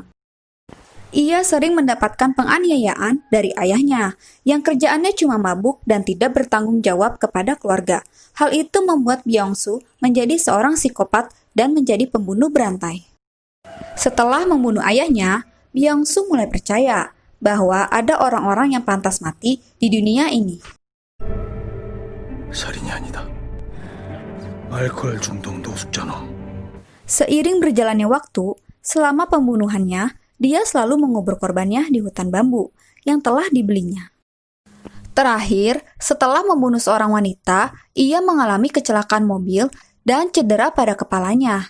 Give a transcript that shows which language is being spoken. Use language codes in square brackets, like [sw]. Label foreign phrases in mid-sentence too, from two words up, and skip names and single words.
[id] Ia sering mendapatkan penganiayaan dari ayahnya, yang kerjaannya cuma mabuk dan tidak bertanggung jawab kepada keluarga. Hal itu membuat Byung-soo menjadi seorang psikopat dan menjadi pembunuh berantai. Setelah membunuh ayahnya, Byung-soo mulai percaya bahwa ada orang-orang yang pantas mati di dunia ini. [ko] 살인이 아니다. 알코올 중독 노숙자너. [id] Seiring berjalannya waktu, selama pembunuhannya, dia selalu mengubur korbannya di hutan bambu yang telah dibelinya. Terakhir, setelah membunuh seorang wanita, ia mengalami kecelakaan mobil dan cedera pada kepalanya.